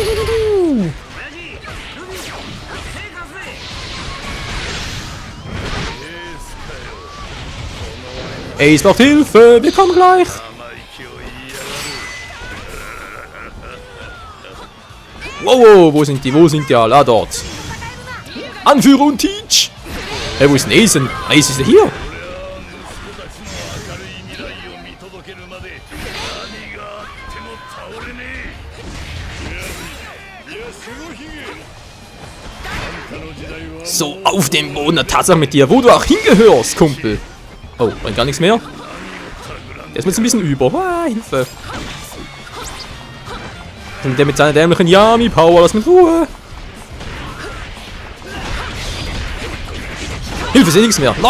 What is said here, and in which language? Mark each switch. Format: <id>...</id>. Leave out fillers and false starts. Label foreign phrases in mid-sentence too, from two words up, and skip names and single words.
<de>Ace braucht Hilfe, wir kommen gleich. Wow, wo sind die? Wo sind die alle? Ah, dort. Anführer und Teach. Hey, wo ist denn Ace? Ace ist ja hier.</de> <ja>明るい未来を見届けるまで何があっても倒れねえ。いや黒ひげあんたの時代は</ja> <de>So, auf dem Boden der Tatsache mit dir, wo du auch hingehörst, Kumpel. Oh, bringt gar nichts mehr. Der ist mir jetzt ein bisschen über. Ah, Hilfe. Und der mit seiner dämlichen Yami-Power, lass mich in Ruhe. Hilfe, ist eh nichts mehr.</de>